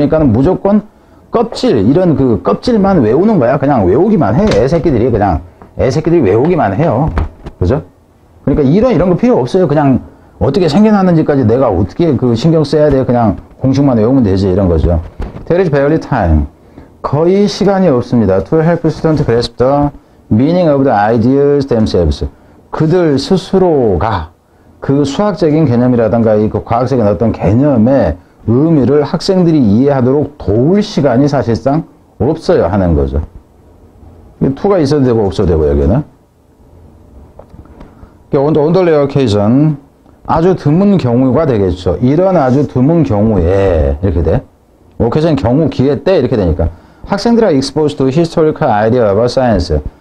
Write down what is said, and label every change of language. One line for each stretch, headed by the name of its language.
Korean: 그러니까는 무조건 이런 껍질만 외우는 거야. 그냥 외우기만 해. 애새끼들이 외우기만 해요. 그죠? 그러니까 이런 거 필요 없어요. 그냥 어떻게 생겨났는지까지 내가 어떻게 신경 써야 돼. 그냥 공식만 외우면 되지. 이런 거죠.
English: There is barely time.
Korean: 거의 시간이 없습니다.
English: To help students grasp the meaning of the ideas themselves.
Korean: 그들 스스로가 수학적인 개념이라든가 과학적인 어떤 개념의 의미를 학생들이 이해하도록 도울 시간이 사실상 없어요 하는 거죠. to가 있어도 되고 없어도 되고 여기는.
English: On the rare occasion
Korean: 아주 드문 경우가 되겠죠. 이런 아주 드문 경우에 이렇게 돼. occasion 경우 기회 때 이렇게 되니까 학생들이
English: exposed to historical idea about science.